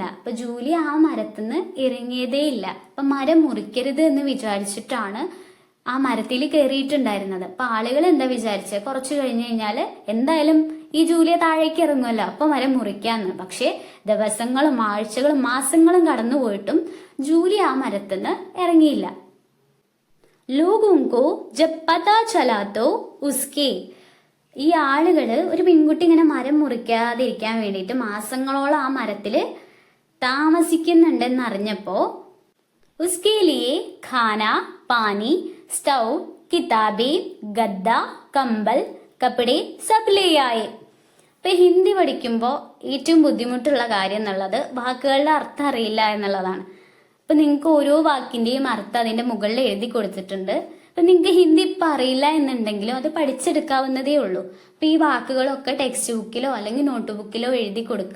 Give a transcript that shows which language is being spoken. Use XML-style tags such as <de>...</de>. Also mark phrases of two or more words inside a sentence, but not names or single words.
<ml>അപ്പൊ ജൂലി ആ മരത്തുനിന്ന് ഇറങ്ങിയതേ ഇല്ല. അപ്പൊ മരം മുറിക്കരുത് എന്ന് വിചാരിച്ചിട്ടാണ് ആ മരത്തിൽ കയറിയിട്ടുണ്ടായിരുന്നത്. അപ്പൊ ആളുകൾ എന്താ വിചാരിച്ചത്, കുറച്ചു കഴിഞ്ഞു കഴിഞ്ഞാല് എന്തായാലും ഈ ജൂലിയ താഴേക്ക് ഇറങ്ങുമല്ലോ, അപ്പൊ മരം മുറിക്കാന്ന്. പക്ഷെ ദിവസങ്ങളും ആഴ്ചകളും മാസങ്ങളും കടന്നുപോയിട്ടും ജൂലിയ ആ മരത്തുനിന്ന് ഇറങ്ങിയില്ല.</ml> <hi>लोगों को जब पता चला तो उसके</hi> <ml>ഈ ആളുകള് ഒരു പെൺകുട്ടി ഇങ്ങനെ മരം മുറിക്കാതിരിക്കാൻ വേണ്ടിയിട്ട് മാസങ്ങളോളം ആ മരത്തില് താമസിക്കുന്നുണ്ടെന്ന് അറിഞ്ഞപ്പോ</ml> <hi>उसके लिए खाना पानी स्टव किताबें गद्दा कंबल कपड़े सब ले आए.</hi> <ml>ഇപ്പൊ ഹിന്ദി പഠിക്കുമ്പോൾ ഏറ്റവും ബുദ്ധിമുട്ടുള്ള കാര്യം എന്നുള്ളത് വാക്കുകളുടെ അർത്ഥം അറിയില്ല എന്നുള്ളതാണ്. അപ്പൊ നിങ്ങൾക്ക് ഓരോ വാക്കിന്റെയും അർത്ഥം അതിന്റെ മുകളിൽ എഴുതി കൊടുത്തിട്ടുണ്ട്. അപ്പൊ നിങ്ങൾക്ക് ഹിന്ദി ഇപ്പൊ അറിയില്ല എന്നുണ്ടെങ്കിലും അത് പഠിച്ചെടുക്കാവുന്നതേ ഉള്ളൂ. അപ്പൊ ഈ വാക്കുകളൊക്കെ ടെക്സ്റ്റ് ബുക്കിലോ അല്ലെങ്കിൽ നോട്ട് ബുക്കിലോ എഴുതി കൊടുക്കുക.</ml>